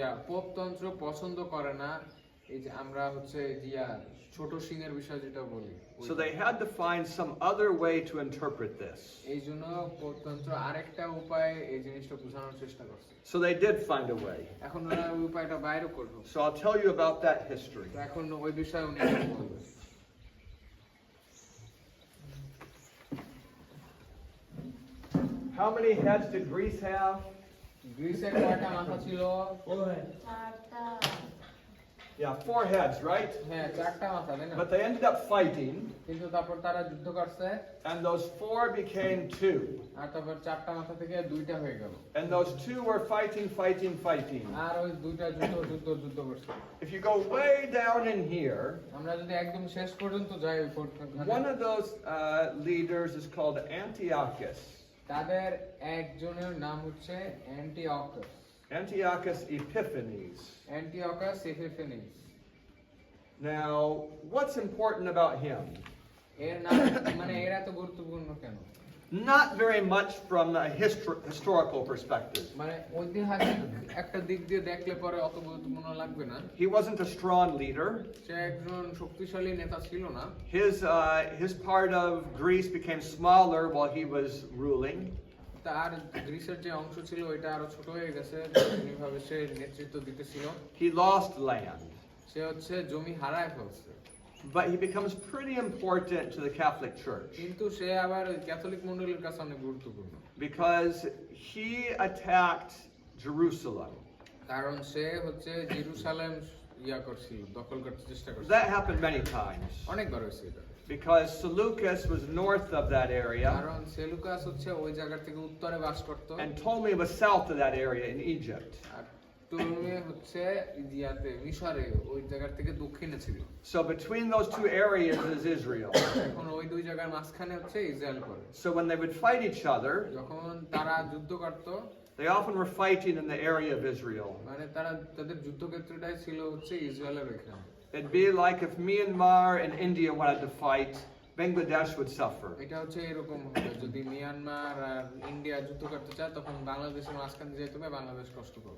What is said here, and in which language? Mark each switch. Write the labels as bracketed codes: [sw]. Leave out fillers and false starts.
[bn] পোপতন্ত্র পছন্দ করে না এই যে আমরা হচ্ছে ছোট সিংহের বিষয় যেটা বলি। [en] So they had to find some other way to interpret this. [bn] এই জন্য পোপতন্ত্র আরেকটা উপায় এই জিনিসটা বোঝানোর চেষ্টা করছে। [en] So they did find a way. [bn] এখন ওরা ওই উপায়টা বাইরে করবে। [en] So I'll tell you about that history. [bn] তো এখন ওই বিষয়ে উনি বলবেন। [en] How many heads did Greece have? [bn] গ্রিসের কয়টা মাথা ছিল? চারটা। [en] Yeah, 4 heads, right? [bn] হ্যাঁ 4টা মাথা, তাই না? [en] But they ended up fighting, [bn] কিন্তু তারপর তারা যুদ্ধ করছে, [en] and those 4 became 2. [bn] আর তারপর 4টা মাথা থেকে 2টা হয়ে গেল। [en] And those 2 were fighting. [bn] আর ওই 2টা যুদ্ধ করছে। [en] If you go way down in here, [bn] আমরা যদি একদম শেষ পর্যন্ত যাই ওই পর্যন্ত, [en] one of those leaders is called Antiochus. [bn] তাদের একজনের নাম হচ্ছে Antiochus. [en] Antiochus Epiphanes. [bn] Antiochus এপিফেনিস। [en] Now, what's important about him? [bn] এর নাম মানে এর এত গুরুত্বপূর্ণ কেন? [en] Not very much from a historical perspective. [bn] মানে ঐতিহাসিক একটা দিক দিয়ে দেখলে পরে অত গুরুত্বপূর্ণ লাগবে না। [en] He wasn't a strong leader. [bn] সে একজন শক্তিশালী নেতা ছিল না। [en] His part of Greece became smaller while he was ruling. [bn] তার গ্রিসের যে অংশ ছিল ওইটা আরো ছোট হয়ে গেছে যেভাবে সে নেতৃত্ব দিতেছিল। [en] He lost land. [bn] সে হচ্ছে জমি হারায় ফেলছে। [en] But he becomes pretty important to the Catholic Church [bn] কিন্তু সে আবার ক্যাথলিক মণ্ডলীর কাছে অনেক গুরুত্বপূর্ণ। [en] because he attacked Jerusalem. [bn] কারণ সে হচ্ছে জেরুসালেম দখল করতে চেষ্টা করছে। [en] That happened many times [bn] অনেকবার হয়েছে এটা। [en] because Seleucus was north of that area [bn] কারণ সেলুকাস হচ্ছে ওই জায়গা থেকে উত্তরে বাস করত, [en] and Ptolemy was south of that area in Egypt. [bn] আর টলমে হচ্ছে ইয়াতে মিশরে ওই জায়গা থেকে দক্ষিণে ছিল। [en] So between those two areas is Israel. [bn] এখন ওই দুই জায়গার মাঝখানে হচ্ছে ইসরায়েল পড়ে। [en] So when they would fight each other, [bn] যখন তারা যুদ্ধ করত, [en] they often were fighting in the area of Israel. [bn] মানে তারা তাদের যুদ্ধক্ষেত্রটাই ছিল হচ্ছে ইসরায়েলের এখানে। [en] It'd be like if Myanmar and India wanted to fight, Bangladesh would suffer. [bn] এটা হচ্ছে এরকম হবে, যদি মিয়ানমার আর ইন্ডিয়া যুদ্ধ করতে চায় তখন বাংলাদেশের মাঝখানে যেতে হবে, বাংলাদেশ কষ্ট করবে।